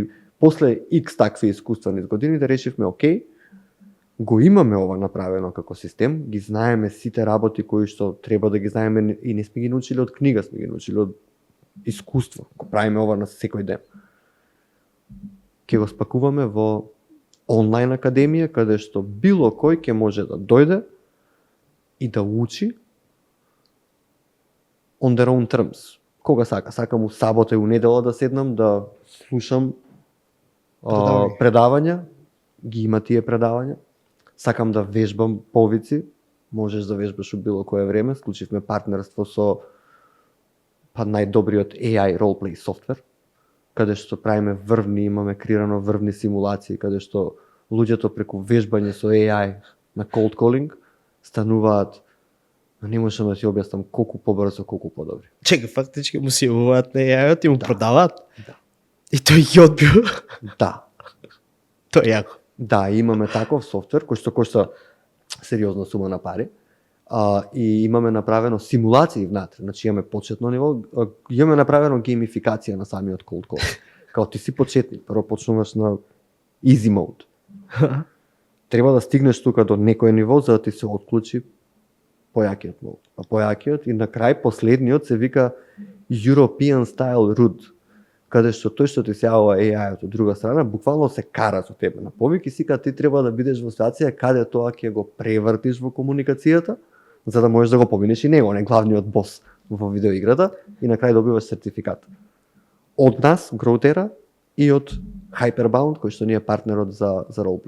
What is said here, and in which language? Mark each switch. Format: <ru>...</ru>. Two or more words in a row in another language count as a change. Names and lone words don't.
<mk>И после X такви искуства низ годините решивме, окей, го имаме ова направено како систем, ги знаеме сите работи кои што треба да ги знаеме и не сме ги научили од книга, сме ги научили од искуство. Го правиме ова на секој ден. Ќе го спакуваме во онлайн академија, каде што било кој ќе може да дојде и да учи</mk> <en>on their own terms.</en> <mk>Кога сака? Сакам у сабота и у недела да седнам, да слушам предавања, ги има тие предавања. Сакам да вежбам повици, можеш да вежбаш у било кое време. Склучивме партнерство со најдобриот</mk> <en>AI roleplay</en> <mk>софтвер, каде што правиме врвни, имаме креирано врвни симулации, каде што луѓето преку вежбање со AI на</mk> <en>cold calling</en> <mk>стануваат, не можам да ти објаснам колку побрзо, колку подобри. Чека, фактички му си јавуваат на AI-от и му продаваат? Да. И тој ги одбил? Да. Тоа е јако. Да, имаме таков софтвер кој што кошта сериозна сума на пари. И имаме направено симулации внатре, значи имаме почетно ниво, имаме направено геймификација на самиот</mk> <en>cold call.</en> <mk>Као ти си почетник, прво почнуваш на</mk> <en>easy mode.</en> <mk>Треба да стигнеш тука до некој ниво за да ти се отклучи појакиот мод. А појакиот и на крај последниот се вика</mk> <en>European style route,</en> <mk>каде што тој што ти се јавува AI-от од друга страна, буквално се кара со тебе на повик и сика ти треба да бидеш во ситуација каде тоа ќе го превртиш во комуникацијата, за да можеш да го победиш и него, не главниот бос во видеоиграта, и на крај добиваш сертификат. Од нас, Growthera, и од Hyperbound, кој што ни е партнерот за roleplay.</mk>